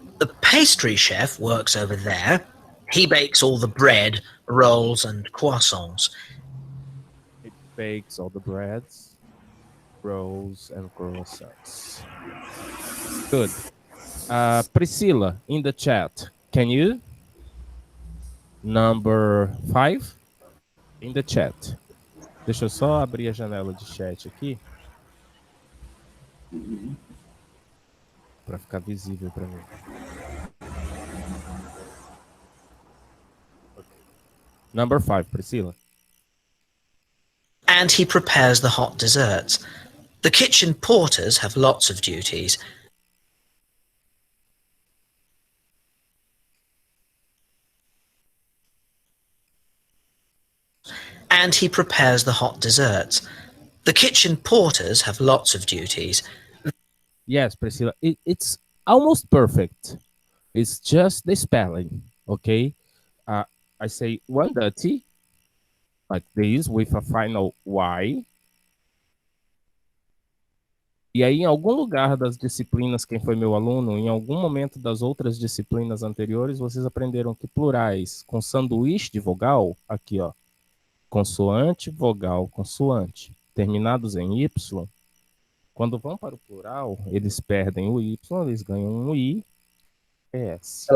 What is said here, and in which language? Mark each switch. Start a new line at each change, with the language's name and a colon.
English: The pastry chef works over there. He bakes all the bread, rolls, and croissants. It bakes all the breads, rolls, and croissants. Good. Priscilla, in the chat, can you? Number 5, in the chat.
Portuguese: Deixa eu só abrir a janela de chat aqui. Para ficar visível para mim.
English: Okay. Number 5, Priscilla. And he prepares the hot desserts. The kitchen porters have lots of duties. And he prepares the hot desserts. The kitchen porters have lots of duties. Yes, Priscilla, it's almost perfect. It's just the spelling, okay? I say 130, like this, with a final Y.
Portuguese: E aí, em algum lugar das disciplinas, quem foi meu aluno, em algum momento das outras disciplinas anteriores, vocês aprenderam que plurais com sanduíche de vogal, aqui, ó, consoante, vogal, consoante, terminados em Y, quando vão para o plural, eles perdem o Y, eles ganham um I, S.